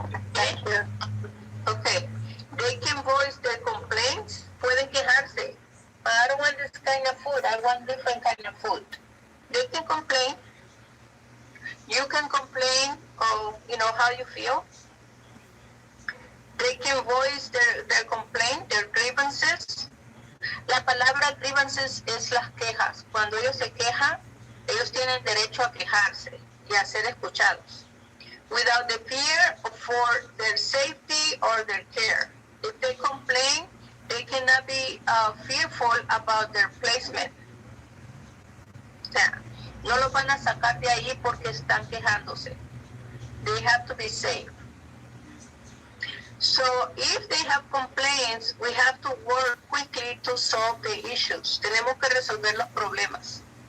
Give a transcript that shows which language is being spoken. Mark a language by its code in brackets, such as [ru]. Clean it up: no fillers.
[en] Okay. Okay. They can voice their complaints. [es] Pueden quejarse. [en] I don't want this kind of food. I want different kind of food. They can complain. You can complain of, how you feel. They can voice their complaint, their grievances. [es] La palabra grievances es las quejas. Cuando ellos se quejan, ellos tienen derecho a quejarse y a ser escuchados. [en] Without the fear for their safety or their care. If they complain, they cannot be fearful about their placement. [es] O sea, no los van a sacar de ahí porque están quejándose. [en] They have to be safe. So if they have complaints, we have to work quickly to solve the issues. [es] Tenemos que resolver los problemas.